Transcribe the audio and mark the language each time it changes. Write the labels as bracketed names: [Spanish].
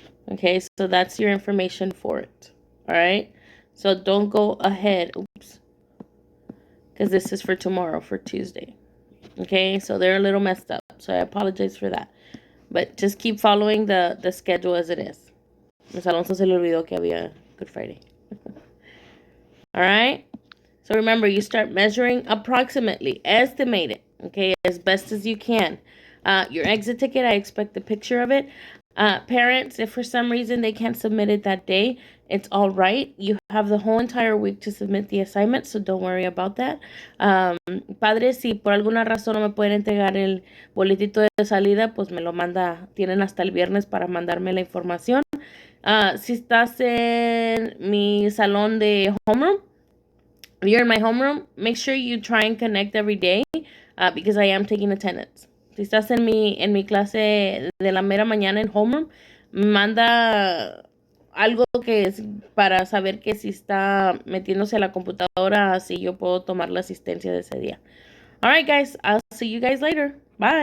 [English] Okay, so that's your information for it. All right, so don't go ahead. Oops. because this is for tomorrow, for Tuesday. Okay, so they're a little messed up, so I apologize for that. But just keep following the schedule as it is. [Spanish] Miss Alonso se le olvidó que había Good Friday. [English] All right? So remember, you start measuring approximately, estimate it, okay, as best as you can. Your exit ticket, I expect a picture of it. Parents, if for some reason they can't submit it that day, it's all right. You have the whole entire week to submit the assignment, so don't worry about that. [Spanish] Padres, si por alguna razón no me pueden entregar el boletito de salida, pues me lo manda, tienen hasta el viernes para mandarme la información. Si estás en mi salón de homeroom, [English] if you're in my homeroom, make sure you try and connect every day because I am taking attendance. [Spanish] Si estás en mi clase de la mera mañana en homeroom, manda algo que es para saber que si está metiéndose a la computadora, así yo puedo tomar la asistencia de ese día. [English] All right, guys. I'll see you guys later. Bye.